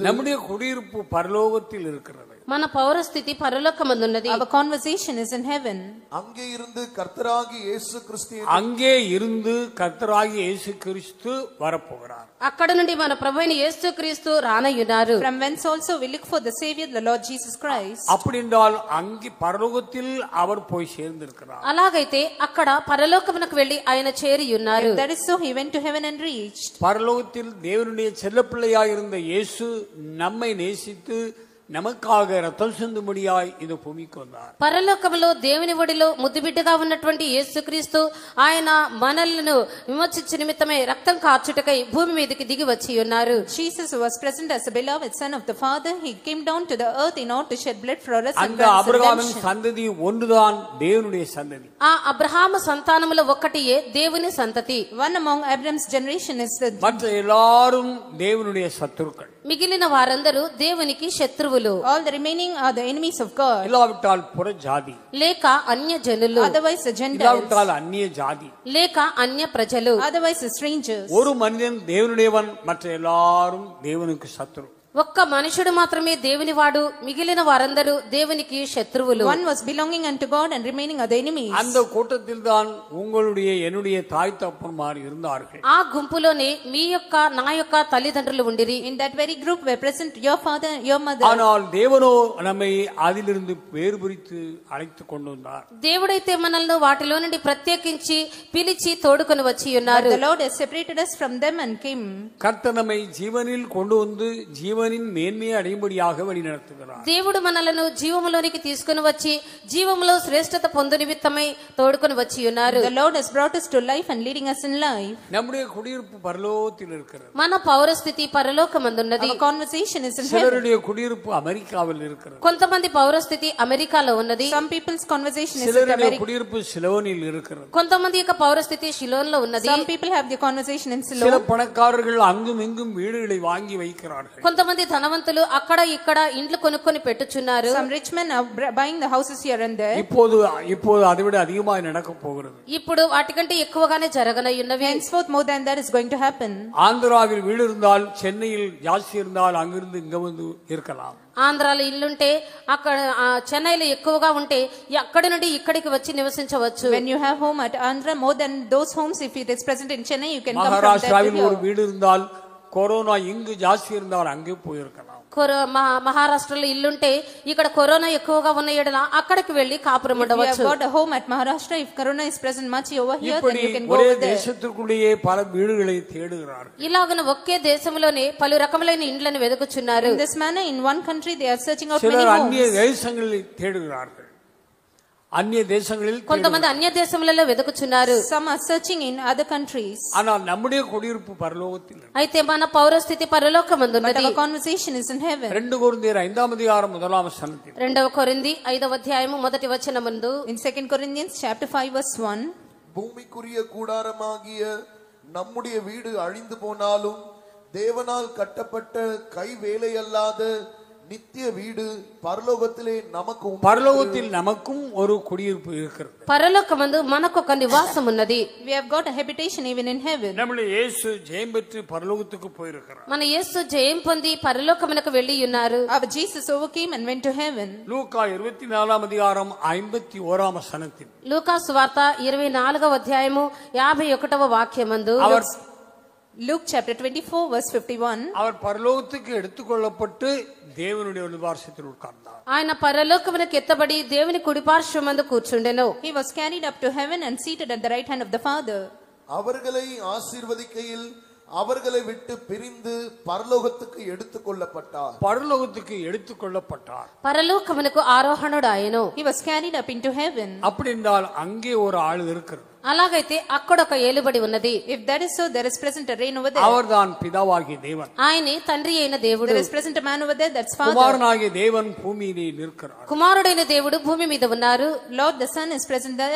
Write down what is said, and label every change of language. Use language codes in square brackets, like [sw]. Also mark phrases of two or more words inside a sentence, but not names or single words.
[ta] நம்முடைய குடியிருப்பு பரலோகத்தில் இருக்கிறது. [te] మన పౌరస్థితి పరలోకమందున్నది. [en] Our conversation is in heaven. [ta] அங்கே இருந்து கர்த்தராகிய இயேசு கிறிஸ்து வரப்போகிறார். [te] అక్కడ నుండి మన ప్రభువైన యేసుక్రీస్తు రానయ్యున్నారు. [en] From whence also we look for the Savior, the Lord Jesus Christ. [ta] அப்படி என்றால் அங்கே பரலோகத்தில் அவர் போய் சேர்ந்திருக்கிறார். [te] అలాగైతే అక్కడ పరలోకమునకు వెళ్లి ఆయన చేరి ఉన్నారు. [en] That is so he went to heaven and reached. [ta] பரலோகத்தில் தேவனுடைய செல்லப்பிள்ளையாய் இருந்த இயேசு நம்மை நேசித்து நமக்காக ரத்தம் சிந்தும்படியாய் இந்த பூமிக்கு வந்தார். [te] పరలోకములో దేవుని ఒడిలో ముద్దుబిడ్డగా ఉన్నటువంటి యేసుక్రీస్తు ఆయన మనలను విమోచించు నిమిత్తమై రక్తం కార్చుటకై భూమి మీదకి దిగి వచ్చి ఉన్నారు. [en] Jesus was present as a beloved son of the Father. He came down to the earth in order to shed blood for us and [ta] அந்த [en] grant [ta] ஆபிரகாமின் [en] redemption. [ta] சந்ததி ஒன்றுதான் தேவனுடைய சந்ததி. [te] ఆ అబ్రహాము సంతానములో ఒక్కటియే దేవుని సంతతి. [en] One among Abraham's generation is the [ta] மற்ற எல்லாரும் தேவனுடைய சத்துருக்கள். [te] మిగిలిన వారందరూ దేవునికి శత్రువులు. [en] all the remaining are the enemies of God. [ta] இல்லாவிட்டால் புற ஜாதி, [te] లేక అన్య జనులు, [en] Otherwise the Gentiles, [ta] இல்லாவிட்டால் அந்நிய ஜாதி, [te] లేక అన్య ప్రజలు, [en] otherwise the strangers. [ta] ஒரு மனிதன் தேவனுடையவன், மற்ற எல்லாரும் தேவனுக்கு சத்துரு. [te] ఒక్క మనుషుడు మాత్రమే దేవుని వాడు, మిగిలిన వారందరూ దేవునికి శత్రువులు. [en] One was belonging unto God and remaining are the enemies. [ta] அந்த கூட்டத்தில் தான் உங்களுடைய என்னுடைய தாய் தகப்பன்மார் இருந்தார்கள். [te] ఆ గుంపులోనే మీ యొక్క నా యొక్క తల్లిదండ్రులు ఉండిరి. [en] In that very group were present your father, your mother. [ta] ஆனால் தேவனோ நம்மை அதிலிருந்து வேறு பிரித்து அழைத்து கொண்டு வந்தார். [te] దేవుడైతే మనల్ని వాటిలో నుండి ప్రత్యేకించి పిలిచి తోడుకొని వచ్చి ఉన్నారు. [en] The Lord has separated us from them and came. [ta] கர்த்தர் நம்மை ஜீவனில் கொண்டு வந்து ஜீவனின் மேன்மையை அடையும்படியாக வழி நடத்துகிறார். [te] దేవుడు మనలను జీవములోనికి తీసుకుని వచ్చి జీవములో శ్రేష్టత పొందు నిమిత్తమై తోడుకొని వచ్చి ఉన్నారు. [en] The Lord has brought us to life and leading us in life. [ta] நம்முடைய குடியிருப்பு பரலோகத்தில் இருக்கிறது. [te] మన పౌరస్థితి పరలోకమందున్నది. [en] Our conversation is in heaven. [ta] சிலருடைய குடியிருப்பு அமெரிக்காவில் இருக்கிறது. [te] కొంతమంది పౌరస్థితి అమెరికాలో ఉన్నది. [en] Some people's conversation is in [ta] சிலருடைய [en] America. [ta] குடியிருப்பு சிலோனில் இருக்கிறது. [te] కొంతమంది యొక్క పౌరస్థితి షిలోన్లో ఉన్నది. [en] Some people have their conversation in [ta] சில [en] Siloam. [ta] பணக்காரர்கள் அங்கும் இங்கும் வீடுகளை வாங்கி வைக்கிறார்கள். [te] కొంతమంది ధనవంతులు అక్కడ ఇక్కడ ఇండ్లు కొనుక్కొని పెట్టుచున్నారు. [en] Some rich men are buying the houses here and there. [ta] இப்போது அதை விட அதிகமாக நடக்க போகிறது. [te] ఇప్పుడు వాటికంటే ఎక్కువగానే జరగనయ్యున్నవి. [en] Henceforth more than that is going to happen. [ta] ஆந்திராவில் வீடு இருந்தால் சென்னையில் ஜாஸ்தி இருந்தால் அங்கிருந்து இங்க வந்து இருக்கலாம். [te] ఆంధ్రాలో ఇల్లుంటే అక్కడ చెన్నైలో ఎక్కువగా ఉంటే అక్కడి నుండి ఇక్కడికి వచ్చి నివసించవచ్చు. [en] When you have home at Andhra, more than those homes, if it is present in Chennai, you can come from there to [ta] மகாராஷ்டிராவில் ஒரு [en] here. [ta] வீடு இருந்தால் கொரோனா இங்கு ஜாஸ்தி இருந்தால் அங்கே போயிருக்கலாம். [te] మహారాష్ట్రలో ఇల్లుంటే ఇక్కడ కరోనా ఎక్కువగా ఉన్న ఎడల అక్కడికి వెళ్లి కాపురం ఉండవచ్చు. [en] got a home at Maharashtra, if corona is present much over here, then you can go [ta] ஒரே [en] over there. [ta] தேசத்துக்குள்ளேயே பல வீடுகளை தேடுகிறார்கள். [te] ఇలాగన ఒకే దేశంలోనే పలు రకములైన ఇండ్లను వెతుకుచున్నారు. [en] In this manner, in one country they are searching out many [ta] சிலர் [en] homes. [ta] அந்நிய தேசங்களில் தேடுகிறார்கள். அந்நிய தேசங்களில் [te] కొంతమంది అన్య దేశములలో వెతుకుచున్నారు. [en] Some are searching in other countries. [ta] ஆனால் நம்முடைய குடியிருப்பு பரலோகத்தில். [te] అయితే మన పౌరస్థితి పరలోకమందున్నది. [en] But our conversation is in heaven. [te] 2 కొరింథీయుల 5వ అధ్యాయం 1వ వచనం. 2 కొరింథీ 5వ అధ్యాయము 1వ వచనమందు [en] In 2 Corinthians chapter 5 verse 1, [ta] பூமிக்குரிய கூடாரமாகிய நம்முடைய வீடு அழிந்து போனாலும் தேவனால் கட்டப்பட்ட கை வேலையல்லாத நித்திய வீடு பரலோகத்திலே நமக்கும் ஒரு குடியிருப்பு இருக்கிறது. [te] పరలోకమందు మనకొక నివాసం ఉన్నది. [en] we have got a habitation even in heaven. [ta] நம்முடைய இயேசு ஜெயம் பெற்று பரலோகத்துக்கு போயிருக்கிறார். [te] మన యేసు జయం పొంది పరలోకమునకు వెళ్ళి ఉన్నారు. [en] Our Jesus overcame and went to heaven. [te] లూకా 24వ అధ్యాయం 51వ వచనం. లూకా సువార్త 24వ అధ్యాయము 51వ వాక్యమందు [en] Luke chapter 24 verse 51, [ta] அவர் பரலோகத்துக்கு எடுத்துக்கொள்ளப்பட்டு தேவனுடைய வலதுபார்சத்தில் உட்கார்ந்தார். [te] ఆయన పరలోకమునకు ఎత్తబడి దేవుని కుడిపార్శ్వమందు కూర్చుండెను. [en] he was carried up to heaven and seated at the right hand of the Father. [ta] அவர்களை ஆசீர்வதிக்கையில் அவர்களை விட்டு பிரிந்து பரலோகத்துக்கு எடுத்துக்கொள்ளப்பட்டார். [te] పరలోకమునకు ఆరోహణుడాయెను. [en] he was carried up into heaven. [ta] அப்படி என்றால் அங்கே ஒரு ஆள் இருக்கிறார். [te] అలాగైతే అక్కడ ఒక ఏలుబడి ఉన్నది. [en] if that is so, there is present a reign over there. [ta] அவர்தான் பிதாவாகிய தேவன். [te] ఆయనే తండ్రి అయిన దేవుడు. [en] there is present a man over there, that's Father. [ta] కుమారునాగియ தேவன் பூமியிலே நிற்கிறார். [te] కుమారుడైన దేవుడు భూమి మీద ఉన్నారు. [en] Lord the Son is present there.